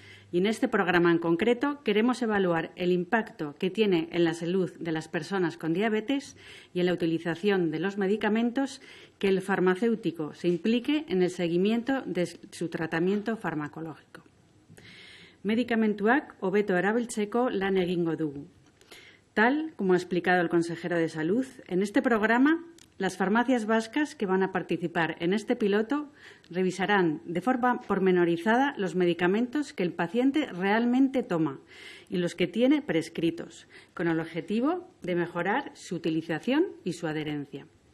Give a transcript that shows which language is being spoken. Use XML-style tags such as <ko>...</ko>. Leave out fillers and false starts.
<es>Y en este programa en concreto queremos evaluar el impacto que tiene en la salud de las personas con diabetes y en la utilización de los medicamentos que el farmacéutico se implique en el seguimiento de su tratamiento farmacológico.</es> <eu>Medikamentuak hobeto erabiltzeko lan egingo dugu.</eu> <es>Tal como ha explicado el consejero de Salud, en este programa las farmacias vascas que van a participar en este piloto revisarán de forma pormenorizada los medicamentos que el paciente realmente toma y los que tiene prescritos, con el objetivo de mejorar su utilización y su adherencia.</es>